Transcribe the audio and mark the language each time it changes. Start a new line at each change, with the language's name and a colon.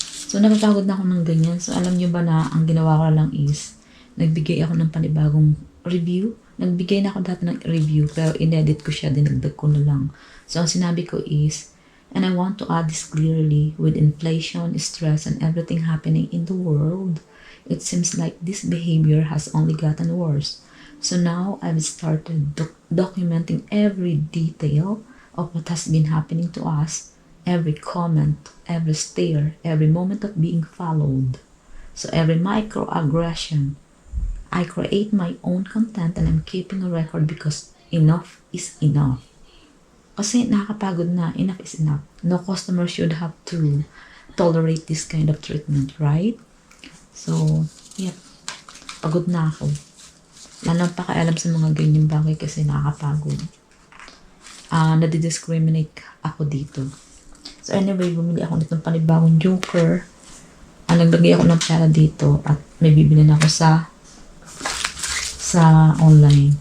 Filipino: So, napapagod na ako ng ganyan. So, alam nyo ba na ang ginawa ko lang is nagbigay ako ng panibagong review. Nagbigay na ako dati ng review pero inedit ko siya, dinagdag ko na lang. So, ang sinabi ko is,
English: and I want to add this clearly, with inflation, stress, and everything happening in the world, it seems like this behavior has only gotten worse. So now, I've started documenting every detail of what has been happening to us, every comment, every stare, every moment of being followed. So every microaggression, I create my own content and I'm keeping a record because enough is enough.
Filipino: Kasi nakakapagod na,
English: enough is enough. No customer should have to tolerate this kind of treatment, right?
Filipino: So, yep. Pagod na ako. Wala nang pakialam sa mga ganyang bagay kasi nakakapagod. Nadidiscriminate ako dito. So anyway, bumili ako nitong panibagong joker. Naglagay ako ng pera dito at may bibili na ako sa online.